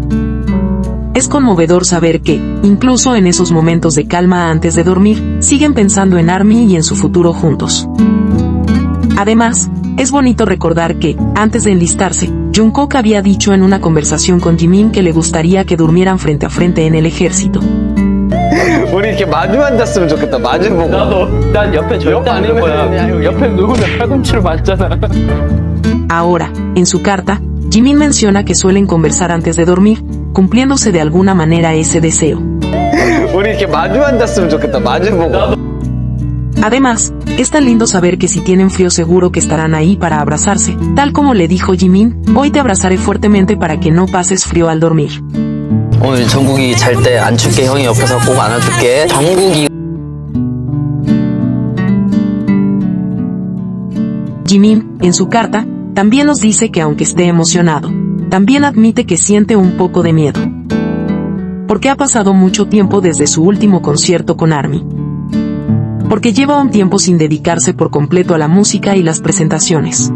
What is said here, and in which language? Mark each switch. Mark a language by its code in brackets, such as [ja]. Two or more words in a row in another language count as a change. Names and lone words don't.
[es] Es conmovedor saber que, incluso en esos momentos de calma antes de dormir, siguen pensando en ARMY y en su futuro juntos. Además, es bonito recordar que, antes de enlistarse, Jungkook había dicho en una conversación con Jimin que le gustaría que durmieran frente a frente en el ejército. [ko] 우리 이렇게 마주 앉았으면 좋겠다. 마주 보고. 나도 난 옆에 절대 안 누울 거야. 옆에 누우면 팔꿈치로 맞잖아. [es] Ahora, en su carta, Jimin menciona que suelen conversar antes de dormir, cumpliéndose de alguna manera ese deseo. [ko] 우리 이렇게 마주 앉았으면 좋겠다. 마주 보고. [es] Además, es tan lindo saber que si tienen frío seguro que estarán ahí para abrazarse, tal como le dijo Jimin: hoy te abrazaré fuertemente para que no pases frío al dormir. [ko] 오늘 정국이 잘 때 안 춥게 형이 옆에서 꼭 안아줄게. 정국이. [es] Jimin, en su carta, también nos dice que aunque esté emocionado, también admite que siente un poco de miedo. Porque ha pasado mucho tiempo desde su último concierto con ARMY. Porque lleva un tiempo sin dedicarse por completo a la música y las presentaciones.